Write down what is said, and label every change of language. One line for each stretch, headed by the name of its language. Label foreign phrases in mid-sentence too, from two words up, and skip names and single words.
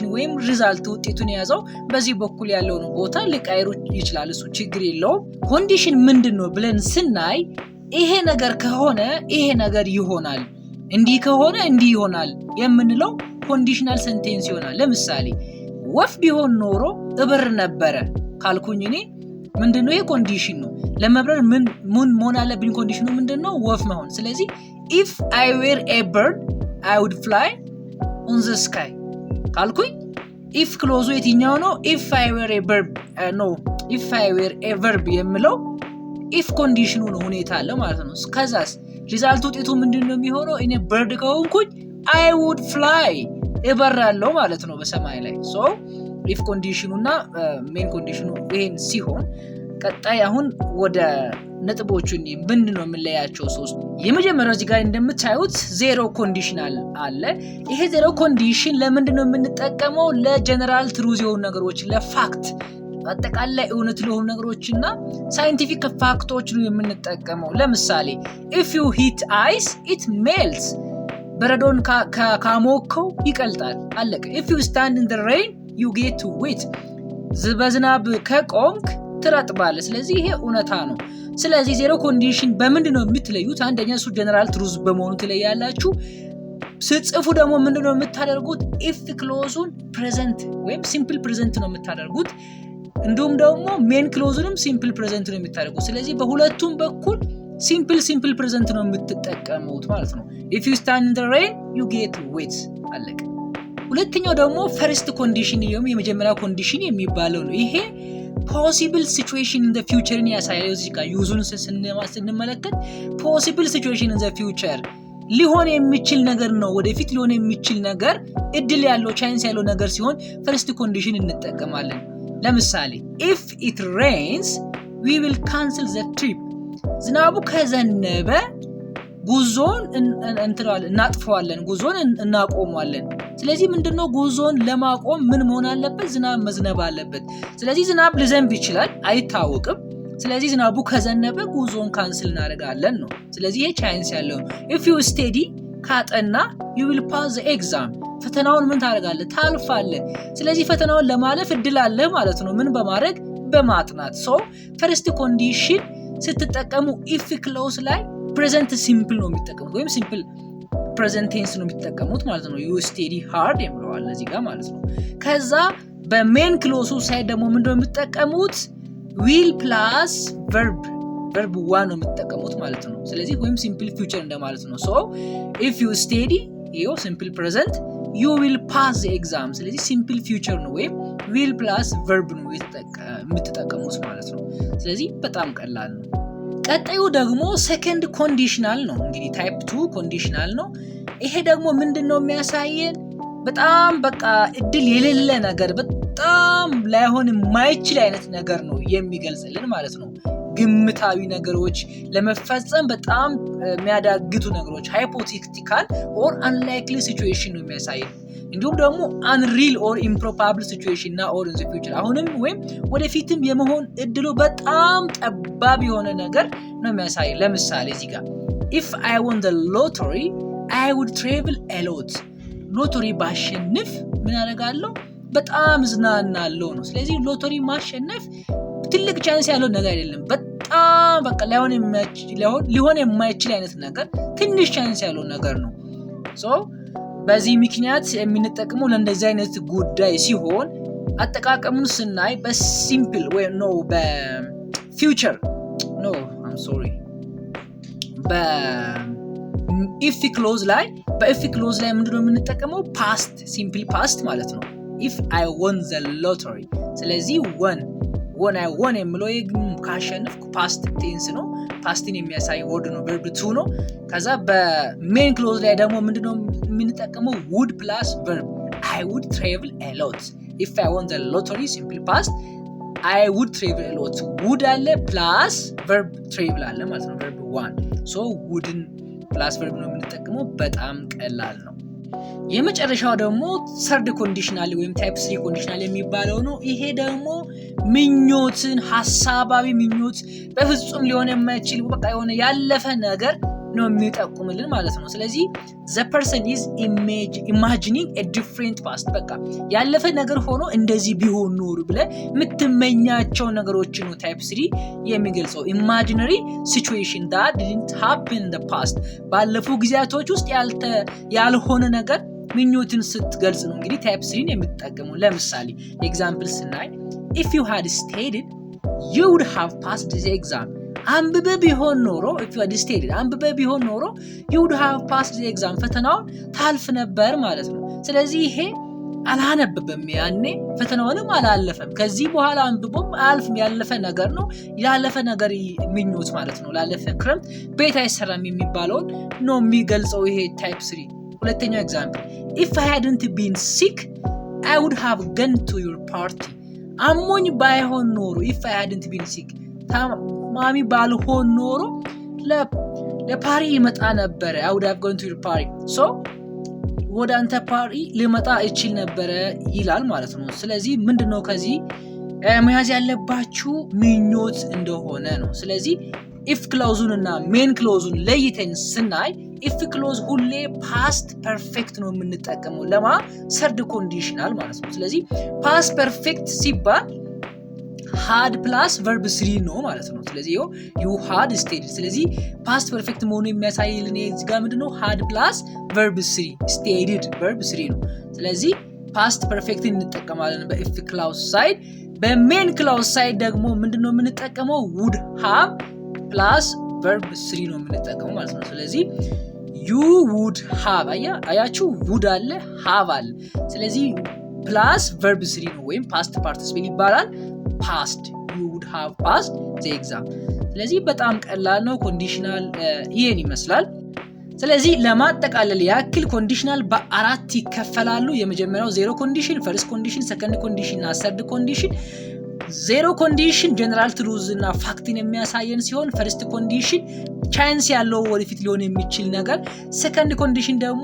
Amharic: ወይም ሪዛልት ውጤቱን የያዘው በዚህ በኩል ያለው ነው። ቦታ ሊቀያየሩ ይችላል፣ እሱ ችግር የለውም። ኮንዲሽን ምንድነው ብለን ስናይ ይሄ ነገር ከሆነ ይሄ ነገር ይሆናል፣ እንዲህ ከሆነ እንዲህ ይሆናል የምንለው
English: conditional sentence
Amharic: ይሆናል። ለምሳሌ ወፍ ቢሆን ኖሮ እበር ነበረ ካልኩኝ እኔ ምንድነው ይሄ ኮንዲሽን ነው። ለመብረር ምን መሆን አለብኝ? ኮንዲሽኑ ምንድነው? ወፍ መሆን። ስለዚህ
English: if I were a bird I would fly on the sky
Amharic: ካልኩኝ if ክሎዙ የትኛው ነው?
English: if I were a bird no if I were a verb
Amharic: የምለው if ኮንዲሽኑ ነው፣ ሁኔታ አለ ማለት ነው። ከዛስ ሪዛልት ውጤቱ ምንድነው የሚሆነው? እኔ bird ከሆንኩኝ
English: I would fly
Amharic: እበራለሁ ማለት ነው በሰማይ ላይ።
English: so if
Amharic: ኮንዲሽኑና
English: main condition
Amharic: ይሄን ሲሆን ቀጣይ አሁን ወደ ነጥቦቹን ምንድነው የምንለያቸው? ሶስት የመጀመሪያው እዚህ ጋር እንደምታዩት
English: zero conditional
Amharic: አለ። ይሄ
English: zero condition
Amharic: ለምንድነው የምንጠቀመው?
English: general truth
Amharic: የሆኑ ነገሮች፣ ለፋክት አጠቃላይ እውነት ለሆኑ ነገሮችና
English: scientific facts
Amharic: ነው የምንጠቀመው። ለምሳሌ
English: if you heat ice it melts
Amharic: በረዶን ካሞከው ይቀልጣል፣ አለቀ።
English: if you stand in the rain you get wet
Amharic: በዝናብ ከቆምክ ትረጥባለህ። ስለዚህ ይሄ እውነታ ነው። ስለዚህ
English: zero condition
Amharic: በምንድነው የምትለዩት? አንደኛ እሱ
English: general truth
Amharic: በመሆኑ ትለያላችሁ። ስትጽፉ ደግሞ ምንድነው የምታደርጉት?
English: if clause present
Amharic: ወይም
English: simple present
Amharic: ነው የምታደርጉት። እንዲሁም ደግሞ
English: main clause simple present
Amharic: ነው የምታደርጉት። ስለዚህ በሁለቱም በኩል
English: simple present
Amharic: ነው የምትጠቀሙት ማለት ነው።
English: if you stand in the rain you get wet
Amharic: አለቀ። ሁለተኛው ደግሞ
English: first condition
Amharic: የመጀመሪያ ኮንዲሽን የሚባለው ነው። ይሄ
English: possible situation in the future
Amharic: ን ያሳያል። እዚህ ጋር ዩዙን ስንመለከት
English: possible situation in the future
Amharic: ሊሆን የሚችል ነገር ነው፣ ወደፊት ሊሆን የሚችል ነገር፣ እድል ያለው ቻንስ ያለው ነገር ሲሆን
English: first condition
Amharic: እንጠቀማለን። ለምሳሌ
English: if it rains we will cancel the trip
Amharic: ዝናቡ ከዘነበ ጉዞን እናጥፈዋለን፣ ጉዞን እናቆማለን። ስለዚህ ምንድነው ጉዞን ለማቆም ምን መሆን አለበት? ዝናብ መዝነብ አለበት። ስለዚህ ዝናብ ሊዘንብ ይችላል፣ አይታወቅም። ስለዚህ ዝናቡ ከዘነበ ጉዞን ካንስል እናደርጋለን ነው። ስለዚህ ይሄ ቻንስ ያለው ነው።
English: if you study
Amharic: ካጠና
English: you will pass the exam
Amharic: ፈተናውን ምን ታደርጋለህ? ታልፋለህ። ስለዚህ ፈተናውን ለማለፍ እድል አለ ማለት ነው። ምን በማድረግ? በማጥናት።
English: so first condition
Amharic: ስትጠቀሙ
English: if clause
Amharic: ላይ
English: present simple
Amharic: ነው የሚጠቀሙት ወይም
English: simple present tense
Amharic: ነው የሚጠቀሙት ማለት ነው።
English: you study hard
Amharic: የሚለዋል እዚህ ጋር ማለት ነው። ከዛ
English: main clause side
Amharic: ደግሞ ምንድነው የሚጠቀሙት?
English: will plus verb one
Amharic: ነው የሚጠቀሙት ማለት ነው። ስለዚህ ወይም
English: simple future
Amharic: እንደማለት ነው።
English: so if you study
Amharic: ይሄው
English: simple present you will pass the exam
Amharic: ስለዚህ
English: simple future
Amharic: ነው ወይም
English: will plus verb
Amharic: ነው የምትጠቀሙት ማለት ነው። ስለዚህ በጣም ቀላል ነው። ቀጣዩ ደግሞ
English: second conditional
Amharic: ነው። እንግዲህ
English: type 2 conditional
Amharic: ነው። ይሄ ደግሞ ምንድነው የሚያሳየን? በጣም በቃ እድል የሌለ ነገር፣ በጣም ላይሆን የማይችል አይነት ነገር ነው የሚገልጽልን ማለት ነው። ግምታዊ ነገሮች ለመፈጸም በጣም የሚያዳግቱ ነገሮች
English: hypothetical or unlikely situation
Amharic: ነው የሚያሳየን። እንዲሁም ደግሞ
English: unreal or improbable situation
Amharic: እና
English: or in the future
Amharic: አሁንም ወይም ወደፊትም የመሆን እድሉ በጣም ጠባብ የሆነ ነገር ነው የሚያሳይ። ለምሳሌ እዚህ ጋር
English: if I won the lottery I would travel a lot
Amharic: ሎተሪ ባሸንፍ ምን አደርጋለሁ? በጣም ዝናናለሁ ነው። ስለዚህ ሎተሪ ማሸነፍ ትልቅ ቻንስ ያለው ነገር አይደለም። በጣም በቃ ሊሆን የማይችል አይነት ነገር፣ ትንሽ ቻንስ ያለው ነገር ነው። so በዚህ ምክንያት የምንጠቀመው ለእንደዚህ አይነት ጉዳይ ሲሆን አጠቃቀሙን ስናይ በሲምፕል ወይ ነው በፊውቸር
English: no I'm sorry if clause
Amharic: ላይ ምንድነው የምንጠቀመው?
English: past simple
Amharic: ፓስት ማለት ነው።
English: if I won the lottery
Amharic: ስለዚህ
English: when I won
Amharic: የምለው ካሸነፍኩ
English: past tense
Amharic: ነው። ፓስትን የሚያሳይ ወርድ ነው፣
English: verb to
Amharic: ነው። ከዛ በሜን ክሎዝ ላይ ደግሞ ምንድነው የምንጠቀመው?
English: would plus verb I would travel a lot. If I won the lottery, simple past, I would travel a lot.
Amharic: would አለ
English: plus verb travel
Amharic: አለ ማለት ነው verb 1 so wouldን
English: plus verb
Amharic: ነው የምንጠቀመው በጣም ቀላል ነው የመጨረሻው ደግሞ
English: third conditional
Amharic: ወይም
English: type 3 conditional
Amharic: የሚባለው ነው ይሄ ደግሞ ምኞትን ሐሳባዊ ምኞት በፍጹም ሊሆን የማይችል በቃ የሆነ ያለፈ ነገር ነው የሚጠቁምልን ማለት ነው ስለዚህ
English: the person is imagining a different past
Amharic: በቃ ያለፈ ነገር ሆኖ እንደዚህ ቢሆን ኖር ብለ ምትመኛቸው ነገሮች ነው
English: type 3 የሚገልጸው imaginary situation that didn't happen in the past
Amharic: ባለፉ ጊዜያቶች ውስጥ ያልሆነ ነገር ምኞትን ስትገልጽ ነው እንግዲህ
English: type 3
Amharic: የምትጠቀመው ለምሳሌ ኤግዛምፕል ስናይ
English: if you had studied you would have passed the exam
Amharic: አንብበ ቢሆን ኖሮ
English: if you had studied
Amharic: አንብበ ቢሆን ኖሮ
English: you would have passed the exam ፈተናውን
Amharic: ታልፍ ነበር ማለት ነው ስለዚህ ይሄ አላነበበም ያኔ ፈተናውንም አላለፈም ከዚህ በኋላ አንብቦም አልፍም ያለፈ ነገር ነው ያለፈ ነገር ምኞት ማለት ነው ላለፈ ክረምት ቤት አይሰራም የሚባለው ነው የሚገልጸው ይሄ
English: type 3
Amharic: ሁለተኛው ኤግዛምፕል
English: if I hadn't been sick I would have gone to your party
Amharic: አሞኝ ባይሆን ኖሮ
English: if I hadn't been sick
Amharic: ማሚ ባልሆን ኖሮ ለፓሪ ይመጣ ነበር
English: I would have gone to your party
Amharic: so ወደ አንተ ፓሪ ሊመጣ ይችል ነበር ይላል ማለት ነው ስለዚህ ምንድነው ከዚህ መያዝ ያለባችሁ ምኞት እንደሆነ ነው ስለዚህ
English: if clause
Amharic: እና
English: main clause
Amharic: ለይተን ስናይ
English: if clause
Amharic: ሁሌ
English: past perfect
Amharic: ነው የምንጠቀመው ለማ
English: third conditional
Amharic: ማለት ነው ስለዚህ
English: past perfect
Amharic: ሲባል
English: had plus verb 3
Amharic: ነው ማለት ነው ስለዚህ
English: you had studied
Amharic: ስለዚህ
English: past perfect
Amharic: መሆኑ የሚያሳይልን እዚህ ጋር ምንድነው
English: had plus verb 3 studied verb 3
Amharic: ነው ስለዚህ
English: past perfect እንጠቀማለን በif clause side በmain clause side
Amharic: ደግሞ ምንድነው የምንጠቀመው
English: would have plus verb 3
Amharic: ነው የምንጠቀመው ማለት ነው ስለዚህ
English: you would have አያችሁ would አለ have አለ ስለዚህ plus verb 3
Amharic: ነው ወይም
English: past participle ይባላል past you would have passed the exam ስለዚህ
Amharic: በጣም ቀላል ነው ኮንዲሽናል ይሄን ይመስላል ስለዚህ ለማጠቃለል ያክል ኮንዲሽናል በአራት ይከፈላሉ የመጀመሪያው
English: zero condition first condition second condition
Amharic: እና
English: third condition zero condition general truth
Amharic: እና ፋክትን የሚያሳየን ሲሆን
English: first condition chance
Amharic: ያለው ወደፊት ሊሆን የሚችል ነገር
English: second condition
Amharic: ደግሞ